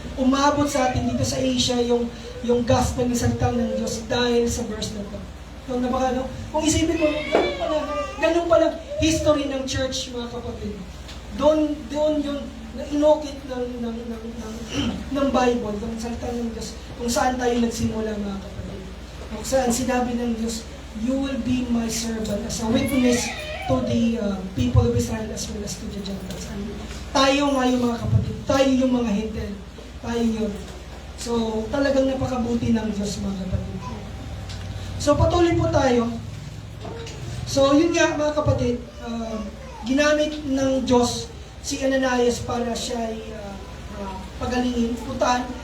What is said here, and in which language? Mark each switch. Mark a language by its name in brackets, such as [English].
[Filipino] Umabot sa atin dito sa Asia yung gospel ng salita ng Diyos dahil sa verse na ito. No, no? Kung isipin mo, ganun pala history ng church, mga kapatid. Doon yung inokit ng Bible, ng salita ng Diyos, kung saan tayo nagsimula, mga kapatid. Kung saan sinabi ng Diyos, [English] you will be my servant as a witness to the people of Israel as well as to the Gentiles. [Filipino] And tayo nga yung mga kapatid, tayo yung mga Hintil, tayo yun. So, talagang napakabuti ng Diyos, mga kapatid. So, patuloy po tayo. So, yun nga, mga kapatid, ginamit ng Diyos si Ananias para siya ay pagalingin, puntahan.